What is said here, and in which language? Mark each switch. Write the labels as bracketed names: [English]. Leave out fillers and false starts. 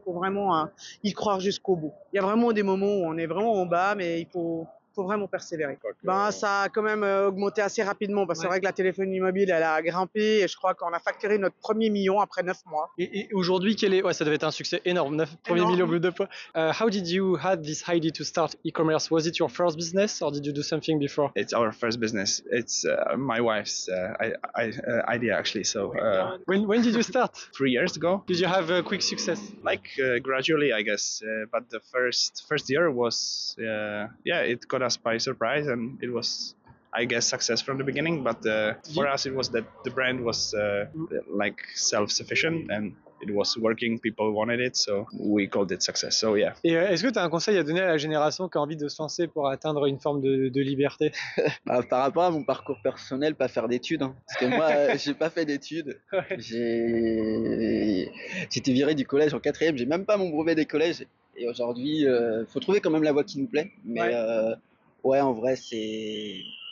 [French] Il faut vraiment y croire jusqu'au bout. Il y a vraiment des moments où on est vraiment en bas, mais il faut vraiment persévérer. Ben, ça a quand même augmenté assez rapidement parce que c'est vrai que la téléphonie mobile, elle a grimpé et je crois qu'on a facturé notre premier million après 9 mois. Et aujourd'hui, ouais, ça devait être un succès énorme, 9 premiers Énorme. millions au bout de fois. [English] How did you had this idea to start e-commerce? Was it your first business or did you do something before? It's our first business. It's my wife's idea actually. So When did you start? 3 years ago, Did you have a quick success? like gradually, I guess. But the first year was it caught us by surprise, and it was, I guess, success from the beginning. But for us, it was that the brand was like self-sufficient and it was working. People wanted it, so we called it success. So yeah. [French] Et est-ce que tu as un conseil à donner à la génération qui a envie de se lancer pour atteindre une forme de liberté? Bah, par rapport à mon parcours personnel, pas faire d'études. Hein. Parce que moi, j'ai pas fait d'études. J'étais viré du collège en 4e, j'ai même pas mon brevet des collèges. Et aujourd'hui, faut trouver quand même la voie qui nous plaît. Mais ouais, en vrai, c'est...